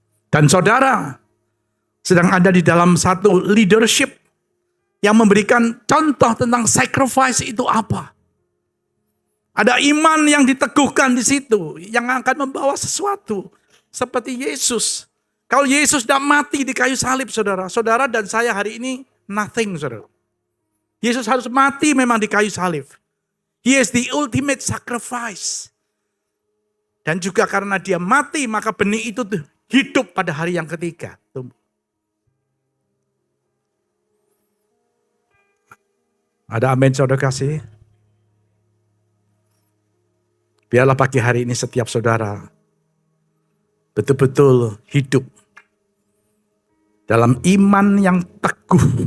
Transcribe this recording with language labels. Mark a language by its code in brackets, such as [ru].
[id] Dan saudara sedang ada di dalam satu leadership yang memberikan contoh tentang sacrifice itu apa. Ada iman yang diteguhkan di situ. Yang akan membawa sesuatu. Seperti Yesus. Kalau Yesus tidak mati di kayu salib, saudara. Saudara dan saya hari ini nothing, saudara. Yesus harus mati memang di kayu salib. [en] He is the ultimate sacrifice. [id] Dan juga karena dia mati, maka benih itu hidup pada hari yang ketiga. Tumbuh. Ada amin saudara kasih. Biarlah pagi hari ini setiap saudara betul-betul hidup dalam iman yang teguh.